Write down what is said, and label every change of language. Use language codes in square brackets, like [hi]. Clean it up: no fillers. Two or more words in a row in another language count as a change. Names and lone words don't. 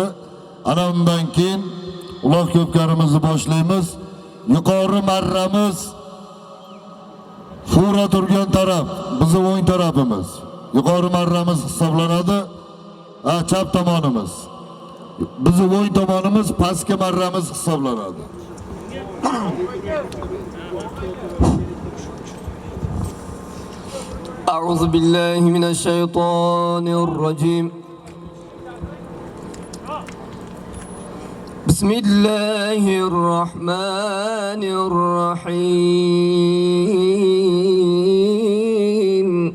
[uz] Ana undan keyin uloq ko'pkarimizni boshlaymiz. Yuqori marramiz Fura turgan taraf, bizning o'ng tarafimiz. Yuqori marramiz hisoblanadi. Chap tomonimiz. Bizning o'ng tomonimiz pastki marramiz hisoblanadi. [ar] أعوذ بالله من الشيطان الرجيم. بسم الله الرحمن الرحيم.